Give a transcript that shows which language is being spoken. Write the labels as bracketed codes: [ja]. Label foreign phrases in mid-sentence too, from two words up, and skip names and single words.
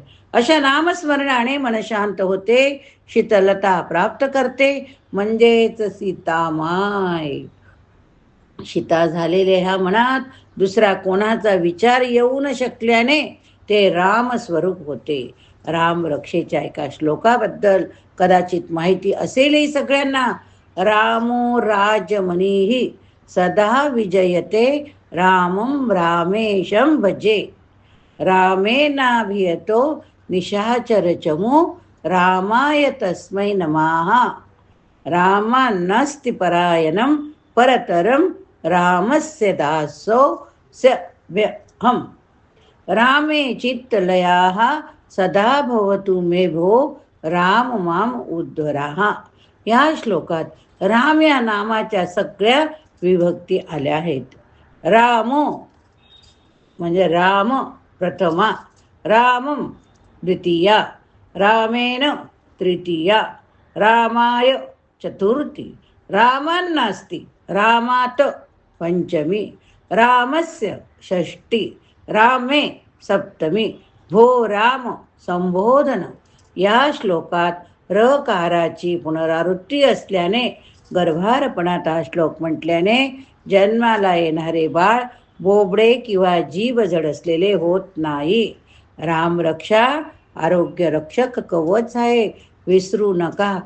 [mr] अशा नामस्मरणाने मन शांत होते, शीतलता प्राप्त करते म्हणजेच सीतामाय. सीता झालेले ह्या मनात दुसरा कोणाचा विचार येऊ न शकल्याने ते रामस्वरूप होते. राम रक्षेच्या एका श्लोकाबद्दल कदाचित माहिती असेलही सगळ्यांना. [sa] रामो राजमनीहि सदा विजयते, रामं रामेशं भजे. रामेणाभियतो निशाचरचमो, रामाय तस्मै नमः. रामान्नास्ति परायणं परतरं, रामस्य दासो स्यहम्. रामे चित्तलयाः सदा भवतु मे भो, राम माम उद्धराः. [mr] या श्लोकात राम या नामाच्या सगळ्या विभक्ती आल्या आहेत. रामो म्हणजे राम प्रथमा, रामम द्वितीया, रामेण तृतीया, रामाय चतुर्थी, रामान्नास्ति रामात पंचमी, रामस्य षष्ठी, रामे सप्तमी, भो राम संबोधन. या श्लोकात रकाराची पुनरावृत्ती असल्याने गर्भारपणात हा श्लोक म्हटल्याने जन्माला येणारे बाळ बोबडे किंवा जीभ जड असलेले होत नाही. रामरक्षा आरोग्य रक्षक कवच आहे, विसरू नका.